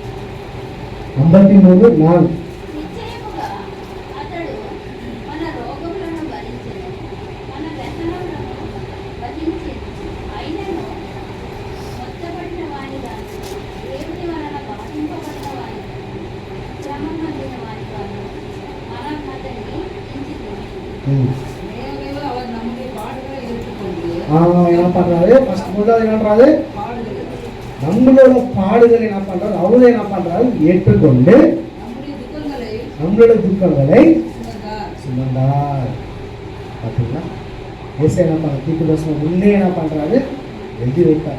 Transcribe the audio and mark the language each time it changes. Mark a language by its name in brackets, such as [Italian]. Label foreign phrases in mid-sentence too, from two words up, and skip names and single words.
[Telugu] 53:4. నిశ్చయముగా అతడు మన రోగములను భరించెను, మన వ్యసనములను వహించెను. అయినను మొత్తబడిన వానిగా, దేవుని వలన బాధింపబడిన వానిగా, శ్రమ పొందిన వానిగా మనం అతన్ని ఎంచుకున్నాము. [Tamil] அவர் நம்முடைய பாடுகளை ஏற்றுக்கொண்டு என்ன பண்றாரு, ஃபர்ஸ்ட் முதல்ல என்ன பண்றாரு, பாடுகளை நம்மளோட பாடுகளை என்ன பண்றாரு, அவரை என்ன பண்றாரு ஏற்றுக்கொண்டு நம்மளோட துக்கங்களை சுமந்தார். பார்த்தீங்களா, ஏசை என்ன பண்ண தீர்க்கதரிசனம் முன்னே என்ன பண்றாரு எழுதி வைத்தார்.